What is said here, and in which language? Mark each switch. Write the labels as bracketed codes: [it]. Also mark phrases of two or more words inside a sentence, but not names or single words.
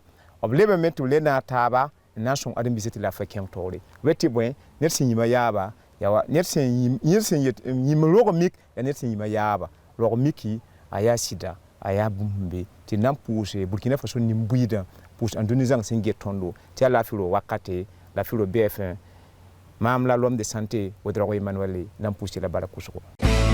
[mos] b lebame tɩ b le naag taaba n na n sõng ãdem-biisã tɩ la fa kẽng toore b tɩ bõe ned sẽn yĩmã yaaba ned sẽn yĩm rog-mik yaa ned sẽn yĩmã yaaba rog-miki a yaa sɩda a yaa bũmb sẽn be tɩ d na n pʋʋse Burkina Faso nin-buiidã pʋʋs ãn dũni zãng sẽn get tõndo tɩ yaa laafɩ ro wakate laafɩ ro BFM maam la [fr] l'homme de santé [mos] Ouedraogo Emmanuel na n pʋʋs tɩ la Bara Kusgo